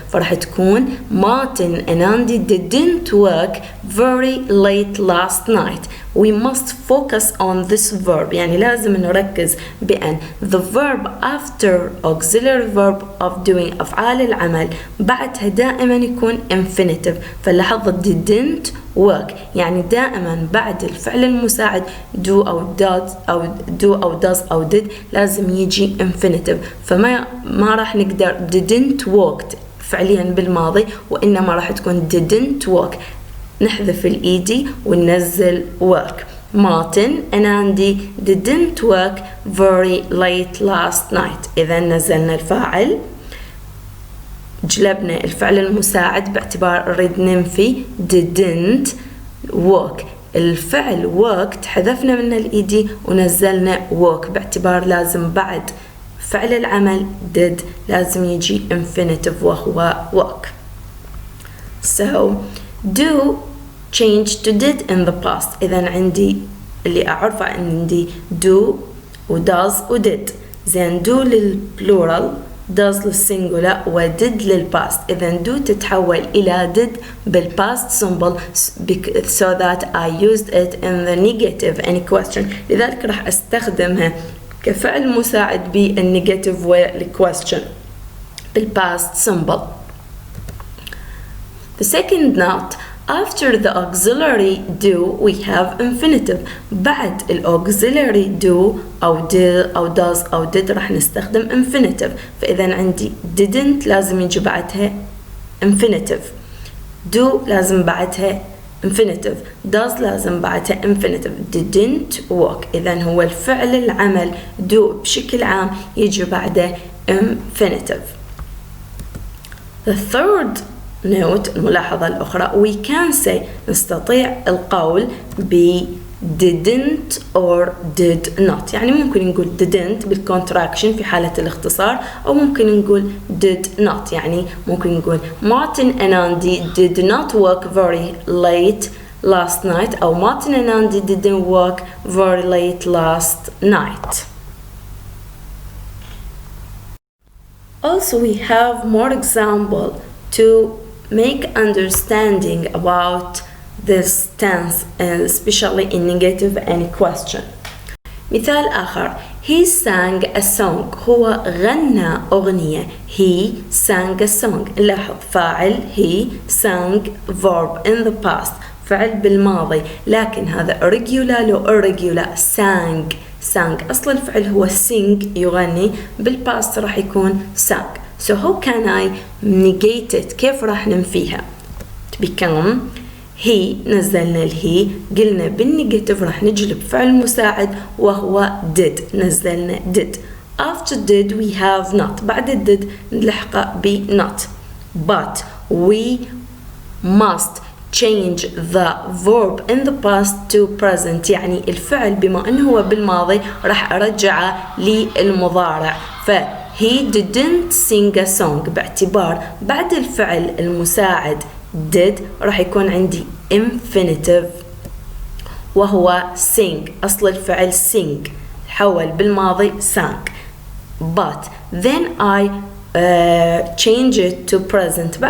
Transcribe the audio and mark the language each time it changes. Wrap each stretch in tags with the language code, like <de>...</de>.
<ar>فراح تكون</ar> <en>Martin and Andy didn't work very late last night. We must focus on this verb،</en> <ar>يعني لازم نركز بأن</ar> <en>the verb after auxiliary verb of doing</en> <ar>أفعال العمل بعدها دائما يكون</ar> <en>infinitive.</en> <ar>فلاحظ</ar> <en>didn't work</en> <ar>يعني دائما بعد الفعل المساعد do أو does أو did لازم يجي infinitive. فما راح نقدر</ar> <en>didn't worked</en> <ar>فعليا بالماضي، وإنما راح تكون</ar> <en>didn't work</en> <ar>نحذف الإيدي وننزل work.</ar> <en>Martin and Andy didn't work very late last night.</en> <ar>إذا نزلنا الفاعل جلبنا الفعل المساعد باعتبار نريد ننفي</ar> <en>didn't work.</en> <ar>الفعل worked حذفنا منه الإيدي ونزلنا work باعتبار لازم بعد فعل العمل did لازم يجي infinitive وهو work.</ar> <en>So do change to did in the past.</en> <ar>إذا عندي اللي أعرفه عندي do و does و did. زين do للبلورال does للسنجولار و did للباست.</ar> <en>إذا do</en> <ar>تتحول إلى</ar> <en>did بالpast simple so that I used it in the negative any question.</en> <ar>لذلك راح أستخدمها كفعل مساعد بالنيجاتيف والquestion بالpast simple.</ar> <en>The second note after the auxiliary do we have infinitive.</en> <ar>بعد auxiliary do أو does أو did راح نستخدم infinitive. فإذا عندي didn't لازم يجي بعدها infinitive، do لازم بعدها infinitive، does لازم بعدها infinitive.</ar> <en>didn't work</en> <ar>إذا هو الفعل العمل do بشكل عام يجي بعده infinitive.</ar> <en>The third note</en> <ar>الملاحظة الأخرى</ar> <en>we can say</en> <ar>نستطيع القول</ar> <en>didn't or did not.</en> <ar>يعني ممكن نقول didn't بالcontraction في حالة الاختصار، أو ممكن نقول</ar> <en>did not.</en> <ar>يعني ممكن نقول</ar> <en>Martin and Andy did not work very late last night، أو Martin and Andy didn't work very late last night. Also, we have more example to make understanding about this tense, especially in negative and question.</en> <ar>مثال آخر:</ar> <en>he sang a song.</en> <ar>هو غنى أغنية.</ar> <en>he sang a song.</en> <ar>لاحظ فاعل</ar> <en>he sang verb in the past</en> <ar>فعل بالماضي، لكن هذا</ar> <en>regular لو irregular.</en> <ar>sang أصل الفعل هو sing يغني، بالباست راح يكون sang.</ar> <en>so how can I negate it؟</en> <ar>كيف راح ننفيها؟</ar> <en>to become he.</en> <ar>نزلنا الهي، قلنا بالنيجاتيف راح نجلب فعل مساعد وهو did. نزلنا</ar> <en>did. after did we have not.</en> <ar>بعد did نلحقه ب not.</ar> <en>but we must change the verb in the past to present.</en> <ar>يعني الفعل بما انه هو بالماضي راح ارجعه للمضارع. ف</ar> <en>he didn't sing a song</en> <ar>باعتبار بعد الفعل المساعد did راح يكون عندي infinitive وهو sing. أصل الفعل sing حول بالماضي sang.</ar> <en>but then I change it to present.</en>